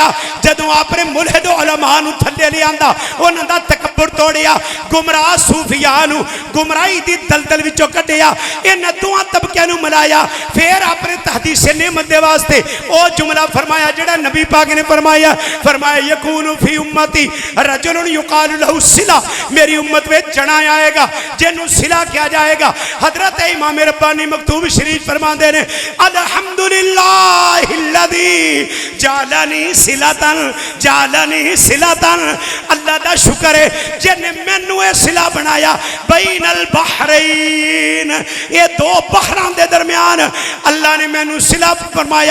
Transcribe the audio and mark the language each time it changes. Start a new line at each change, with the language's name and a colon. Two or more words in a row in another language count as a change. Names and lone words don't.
Punjabi: جدوں آپ نے ملحد علما نوں تھلے لے آندا انہاں دا تکبر توڑیا گمراہ صوفیا نوں گمراہی دی دلدل وچوں کڈھیا انہاں دوواں طبقیاں نوں ملایا فیر آپ نے تحدیث نعمت دے واسطے او جملہ فرمایا جیہڑا نبی پاک نے فرمایا
Arabic: يكون في أمتي رجلا يقال له صلة
Punjabi: میری امت میں جنا آئے گا جنہوں صلہ کیا جائے گا. حضرت امام ربانی مکتوب شریف فرماتے نے
Arabic: الحمد لله الذي جعلني صلة
Punjabi: اللہ دا شکر ہے جنہیں مینوں یہ صلہ بنایا
Arabic: بين البحرين
Punjabi: یہ دو بحراں دے درمیان اللہ نے مینوں صلہ فرمایا.